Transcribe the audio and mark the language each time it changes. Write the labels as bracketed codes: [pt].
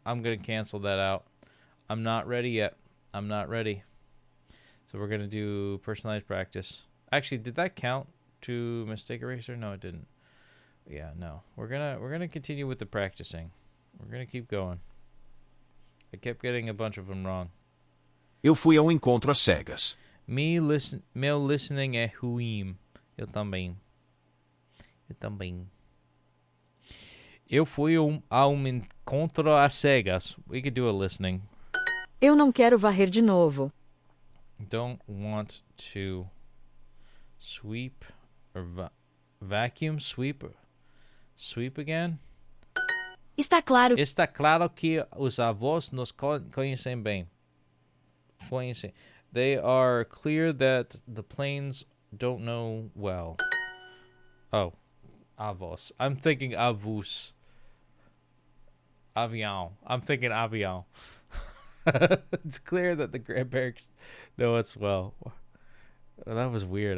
[en] I'm going to cancel that out. I'm not ready yet. I'm not ready. So we're going to do personalized practice. Actually, did that count to mistake eraser? No, it didn't. Yeah, no. We're going to continue with the practicing. We're going to keep going. I kept getting a bunch of them wrong. [pt] Eu fui ao encontro às cegas. Meu listening é ruim. Eu também. Eu fui a encontro às cegas. [en] We could do a listening. [pt] Eu não quero varrer de novo. [en] Don't want to sweep or vacuum sweep again. [pt] Está claro. Está claro que os avós nos conhecem bem. [en] They are clear that the planes don't know well. Oh, avós. I'm thinking avus. Avião. I'm thinking avião. It's clear that the grandparents know us well. That was weird.